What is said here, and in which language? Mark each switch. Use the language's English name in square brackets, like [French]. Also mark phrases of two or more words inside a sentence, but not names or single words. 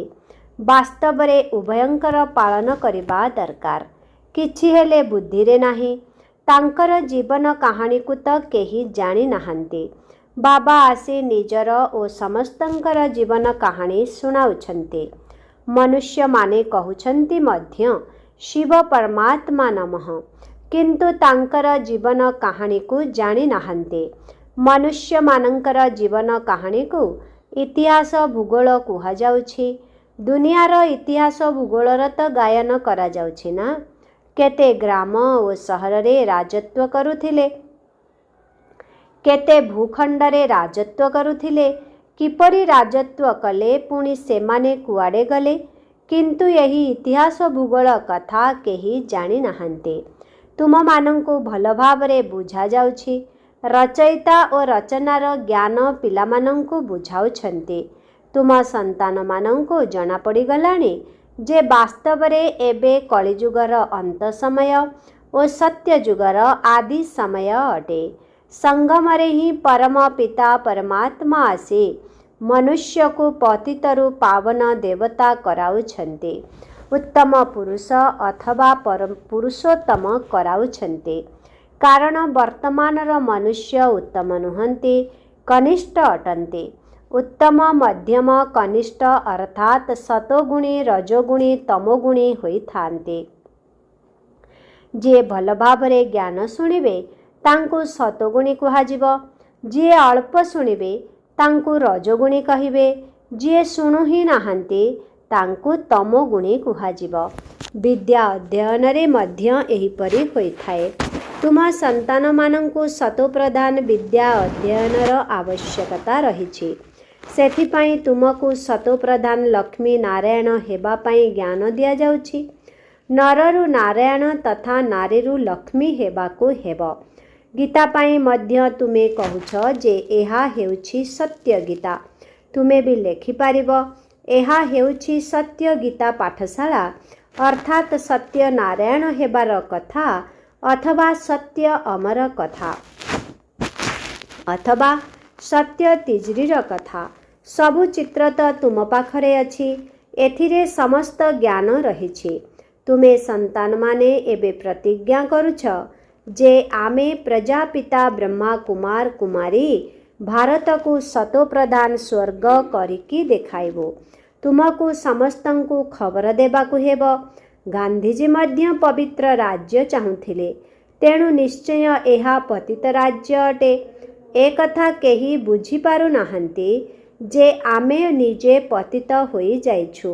[Odia] ବାସ୍ତବ ରେ ଉଭୟଙ୍କର ପାଳନ କରିବା ଦରକାର। କିଛି ହେଲେ ବୁଦ୍ଧି ରେ ନାହିଁ। ତାଙ୍କର ଜୀବନ କାହାଣୀ କୁ ତ କେହି ଜାଣି ନାହାନ୍ତି। ବାବା ଆସି ନିଜର ଓ ସମସ୍ତଙ୍କର ଜୀବନ କାହାଣୀ ଶୁଣାଉଛନ୍ତି। ମନୁଷ୍ୟ ମାନେ କହୁଛନ୍ତି ମଧ୍ୟ ଶିବ ପରମାତ୍ମା ନମଃ, କିନ୍ତୁ ତାଙ୍କର ଜୀବନ କାହାଣୀ କୁ ଜାଣି ନାହାନ୍ତି। ମନୁଷ୍ୟ ମାନଙ୍କର ଜୀବନ କାହାଣୀ କୁ ଇତିହାସ ଭୂଗୋଳ କୁହା ଯାଉଛି। ଦୁନିଆର ଇତିହାସ ଭୂଗୋଳର ତ ଗାୟନ କରା ଯାଉଛି ନା। କେତେ ଗ୍ରାମ ଓ ସହର ରେ ରାଜତ୍ୱ କରୁଥିଲେ, କେତେ ଭୂଖଣ୍ଡରେ ରାଜତ୍ୱ କରୁଥିଲେ, କିପରି ରାଜତ୍ୱ କଲେ, ପୁଣି ସେମାନେ କୁଆଡ଼େ ଗଲେ, କିନ୍ତୁ ଏହି ଇତିହାସ ଭୂଗୋଳ କଥା କେହି ଜାଣି ନାହାନ୍ତି। ତୁମ ମାନଙ୍କୁ ଭଲ ଭାବରେ ବୁଝା ଯାଉଛି। ରଚୟିତା ଓ ରଚନାର ଜ୍ଞାନ ପିଲାମାନଙ୍କୁ ବୁଝାଉଛନ୍ତି। ତୁମ ସନ୍ତାନ ମାନଙ୍କୁ ଜଣା ପଡ଼ି ଗଲାଣି ଯେ ବାସ୍ତବ ରେ ଏବେ କଳିଯୁଗର ଅନ୍ତ ସମୟ ଓ ସତ୍ୟ ଯୁଗର ଆଦି ସମୟ ଅଟେ। ସଙ୍ଗମ ରେ ହିଁ ପରମ ପିତା ପରମାତ୍ମା ଆସି ମନୁଷ୍ୟ କୁ ପତିତରୁ ପାବନ ଦେବତା କରାଉଛନ୍ତି। ଉତ୍ତମ ପୁରୁଷ ଅଥବା ପରମ ପୁରୁଷୋତ୍ତମ କରାଉଛନ୍ତି। କାରଣ ବର୍ତ୍ତମାନର ମନୁଷ୍ୟ ଉତ୍ତମ ନୁହନ୍ତି, କନିଷ୍ଠ ଅଟନ୍ତି। ଉତ୍ତମ ମଧ୍ୟମ କନିଷ୍ଠ ଅର୍ଥାତ ସତୋଗୁଣୀ ରଜୋଗୁଣୀ ତମୋଗୁଣୀ ହୋଇ ଥାଆନ୍ତି। ଯେ ଭଲ ଭାବରେ ଜ୍ଞାନ ଶୁଣିବେ ତାଙ୍କୁ ସତୋଗୁଣୀ କୁହାଯିବ। ଯେ ଅଳ୍ପ ଶୁଣିବେ ତାଙ୍କୁ ରଜୋଗୁଣୀ କହିବେ। ଯେ ଶୁଣୁ ହିଁ ନାହାନ୍ତି ତାଙ୍କୁ ତମୋଗୁଣୀ କୁହାଯିବ। ବିଦ୍ୟା ଅଧ୍ୟୟନ ରେ ମଧ୍ୟ ଏହିପରି ହୋଇଥାଏ। ତୁମ ସନ୍ତାନ ମାନଙ୍କୁ ସତୋପ୍ରଧାନ ବିଦ୍ୟା ଅଧ୍ୟୟନର ଆବଶ୍ୟକତା ରହିଛି। ସେଥିପାଇଁ ତୁମକୁ ସତୋପ୍ରଧାନ ଲକ୍ଷ୍ମୀ ନାରାୟଣ ହେବା ପାଇଁ ଜ୍ଞାନ ଦିଆ ଯାଉଛି। ନରରୁ ନାରାୟଣ ତଥା ନାରୀରୁ ଲକ୍ଷ୍ମୀ ହେବାକୁ ହେବ। ଗୀତା ପାଇଁ ମଧ୍ୟ ତୁମେ କହୁଛ ଯେ ଏହା ହେଉଛି ସତ୍ୟ ଗୀତା। ତୁମେ ବି ଲେଖି ପାରିବ, ଏହା ହେଉଛି ସତ୍ୟ ଗୀତା ପାଠଶାଳା ଅର୍ଥାତ ସତ୍ୟ ନାରାୟଣ ହେବାର କଥା ଅଥବା ସତ୍ୟ ଅମର କଥା ଅଥବା ସତ୍ୟ ତିଜରୀର କଥା ସବୁ ଚିତ୍ର ତ ତୁମ ପାଖରେ ଅଛି। ଏଥିରେ ସମସ୍ତ ଜ୍ଞାନ ରହିଛି। ତୁମେ ସନ୍ତାନ ମାନେ ଏବେ ପ୍ରତିଜ୍ଞା କରୁଛ ଯେ ଆମେ ପ୍ରଜାପିତା ବ୍ରହ୍ମା କୁମାର କୁମାରୀ ଭାରତ କୁ ସତୋ ପ୍ରଧାନ ସ୍ୱର୍ଗ କରିକି ଦେଖାଇବୁ। ତୁମକୁ ସମସ୍ତଙ୍କୁ ଖବର ଦେବାକୁ ହେବ। ଗାନ୍ଧୀଜୀ ମଧ୍ୟ ପବିତ୍ର ରାଜ୍ୟ ଚାହୁଁଥିଲେ, ତେଣୁ ନିଶ୍ଚୟ ଏହା ପତିତ ରାଜ୍ୟ ଅଟେ। ଏକ କଥା କେହି ବୁଝି ପାରୁ ନାହାନ୍ତି ଯେ ଆମେ ନିଜେ ପତିତ ହୋଇ ଯାଇଛୁ।